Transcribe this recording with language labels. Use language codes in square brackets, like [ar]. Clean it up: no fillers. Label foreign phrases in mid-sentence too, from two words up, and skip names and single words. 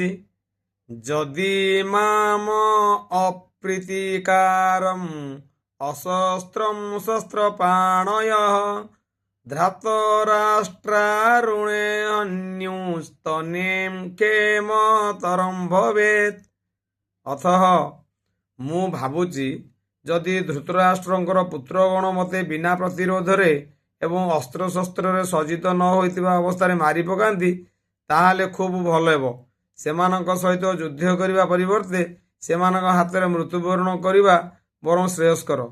[sa] जदि माम अप्रीतिकारम अशस्त्रम शस्त्रपाणयः धृतराष्ट्रारुणे अन्युस्तनेम क्षेमतरम भवेत्। [or] अथः ମୁଁ ଭାବୁଛି ଯଦି ଧୃତରାଷ୍ଟ୍ରଙ୍କର ପୁତ୍ରଗଣ ମୋତେ ବିନା ପ୍ରତିରୋଧରେ ଏବଂ ଅସ୍ତ୍ରଶସ୍ତ୍ରରେ ସଜ୍ଜିତ ନ ହୋଇଥିବା ଅବସ୍ଥାରେ ମାରି ପକାନ୍ତି ତାହେଲେ ଖୁବ୍ ଭଲ ହେବ। ସେମାନଙ୍କ ସହିତ ଯୁଦ୍ଧ କରିବା ପରିବର୍ତ୍ତେ ସେମାନଙ୍କ ହାତରେ ମୃତ୍ୟୁବରଣ କରିବା ବରଂ ଶ୍ରେୟସ୍କର।